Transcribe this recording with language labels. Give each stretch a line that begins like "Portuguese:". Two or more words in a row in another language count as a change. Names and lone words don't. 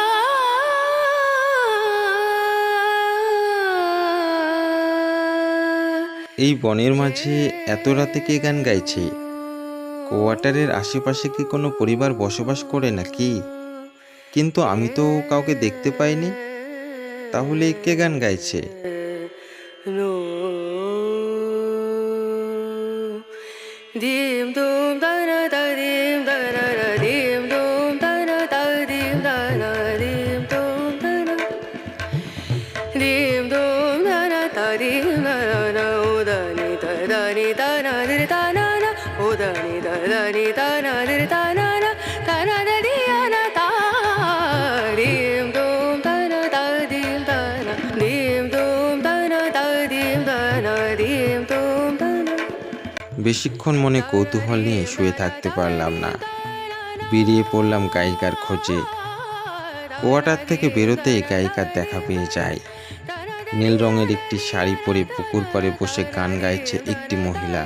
Bangla: এই বনের মাঝে এত রাতে কে গান গাইছে? কোয়ার্টারের আশেপাশে কি কোনো পরিবার বসবাস করে নাকি? কিন্তু আমি তো কাউকে দেখতে পাইনি। তাহলে কে গান গাইছে? নো দিম দুম দানা দা দিম দানা রা দিম দুম দানা দা দিম দানা দিম দুম দানা দিম দুম দানা দা দিম দানা না উদানি দানি দানা দির দানা না উদানি দানি দানা দির দানা না দানা দা দিয়ানা তা দিম দুম দানা দা দিম দানা দিম দুম দানা দা দিম দানা দিম দুম দানা। বেশিক্ষণ মনে কৌতূহল নিয়ে শুয়ে থাকতে পারলাম না। বেরিয়ে পড়লাম গায়িকার খোঁজে। কোয়ার্টার থেকে বেরোতেই গায়িকার দেখা পেয়ে যায়। নীল রঙের একটি শাড়ি পরে পুকুর পাড়ে বসে গান গাইছে একটি মহিলা।